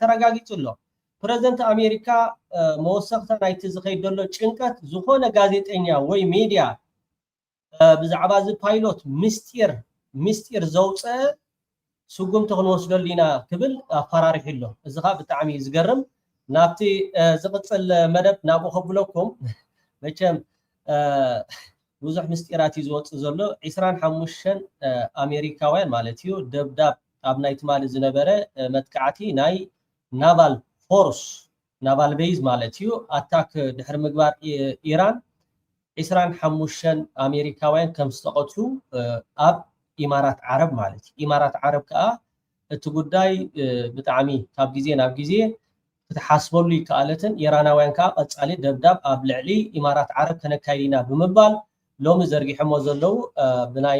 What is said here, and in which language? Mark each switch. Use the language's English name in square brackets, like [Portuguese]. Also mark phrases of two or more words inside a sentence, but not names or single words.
[Tigrinya] ተረጋጊፁ ኣሎ። ፕሬዝደንት ኣሜሪካ መወሰኽታ ናይቲ ዝኸይድ ዘሎ ጭንቀት ዝኾነ ጋዜጠኛ ወይ ሜድያ ብዛዕባ እዚ ፓይሎት ምስጢር ዘውፅአ ስጉምቲ ክንወስደሉ ኢና ክብል ኣፈራሪሑ ኣሎ። እዚ ከዓ ብጣዕሚ ዝገርም ናብቲ ዝቕፅል መደብ ናብኡ ከብለኩም መቸም ብዙሕ ምስጢራት እዩ ዝወፅእ ዘሎ 25 ኣሜሪካውያን ማለት እዩ ደብዳብ ኣብ ናይ ትማሊ ዝነበረ መጥቃዕቲ ናይ [English] naval force naval base [Tigrinya] ማለት እዩ ኣታክ ድሕሪ ምግባር ኢራን 25 ኣሜሪካውያን ከም ዝተቐትሉ ኣብ ኢማራት ዓረብ ማለት እዩ ኢማራት ዓረብ ከዓ እቲ ጉዳይ ብጣዕሚ ካብ ግዜ ናብ ግዜ ክትሓስበሉ ይከኣለትን ኢራናውያን ከዓ ቀጻሊ ደብዳብ ኣብ ልዕሊ ኢማራት ዓረብ ከነካይዲና ብምባል ሎሚ ዘርጊሖሞ ዘለው ብናይ